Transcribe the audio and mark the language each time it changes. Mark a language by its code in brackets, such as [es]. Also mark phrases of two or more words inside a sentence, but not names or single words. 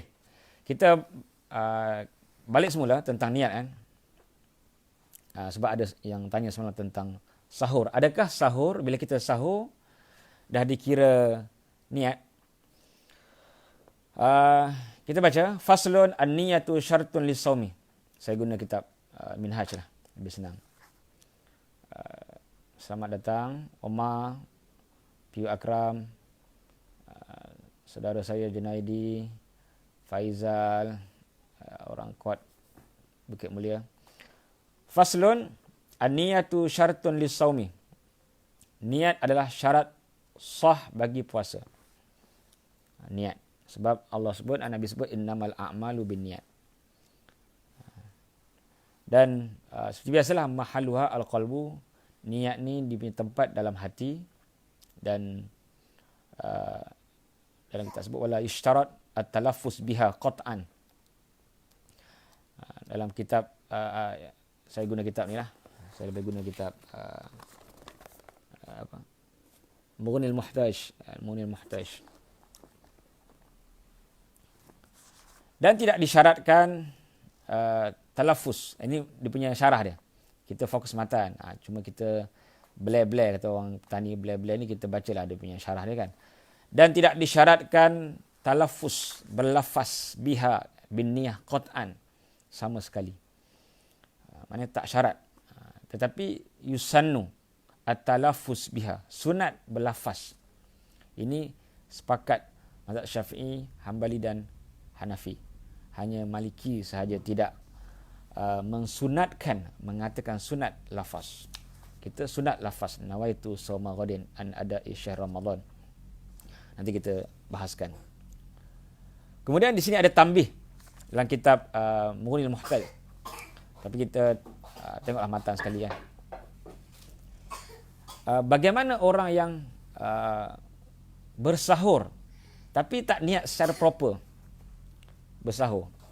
[ms] Kita balik semula tentang niat kan. Sebab ada yang tanya semalam tentang sahur. Adakah sahur, bila kita sahur dah dikira niat? Kita baca [ar] فصل النية شرط للصوم. Saya guna kitab Minhaj lah, lebih senang. Selamat datang Omar, Piu Akram, saudara saya Junaidi, Faizal, orang kuat Bukit Mulia. فصل النية شرط للصوم. [ms] Niat adalah syarat sah bagi puasa. Niat. Sebab Allah sebut, Nabi sebut [ar] إنما الأعمال بالنيات. [ms] Dan seperti biasalah [ar] محلها القلب. [ms] Niat ni di tempat dalam hati. Dan dalam kita sebut [ar] ولا اشترط التلفظ بها قطعا. [ms] Dalam kitab saya guna kitab ni lah. Saya lebih guna kitab Mughnil Muhtaj. Mughnil Muhtaj. Dan tidak disyaratkan talaffuz. Ini dia punya syarah dia. Kita fokus matan. Cuma kita blare-blare, kata orang petani blare-blare ni, kita bacalah dia punya syarah dia kan. Dan tidak disyaratkan talaffuz, berlafaz [ar] بها بالنية قطعا, [ms] sama sekali. Maknanya tak syarat. Tetapi [ar] يسن التلفظ بها, [ms] sunat berlafaz. Ini sepakat mazhab Syafi'i, Hambali dan Hanafi. Hanya Maliki sahaja tidak mensunatkan, mengatakan sunat lafaz. Kita sunat lafaz, [ar] نويت صوم غد عن أداء شهر رمضان. [ms] Nanti kita bahaskan. Kemudian di sini ada tambih dalam kitab Mughnil Muhtaj. Tapi kita tengoklah matan sekali ya. Bagaimana orang yang bersahur tapi tak niat secara proper bersahur?